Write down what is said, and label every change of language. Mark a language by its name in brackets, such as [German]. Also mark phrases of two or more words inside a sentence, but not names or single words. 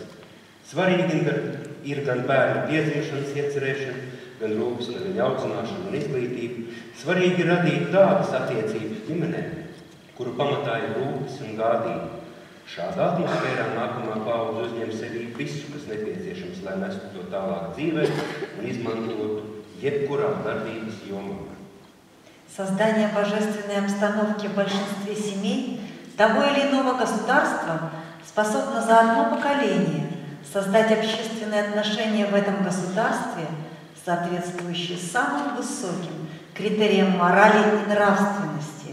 [Latvian] Svarīgi ir gan bērnu piedzimšanas iecerēšana, gan rūpes par viņu audzināšanu un izglītību. Svarīgi ir radīt tādas attiecības ģimenē, kuru pamatā ir rūpes un gādība. Šādā atmosfērā nākamā paudze uzņem sevī visu, kas nepieciešams, lai nestu to tālāk dzīvē un izmantotu jebkurā darbības jomā. [Russian] Создание божественной обстановки в большинстве семей того или иного государства способно за одно поколение создать общественные отношения в этом государстве, соответствующие самым высоким критериям морали и нравственности.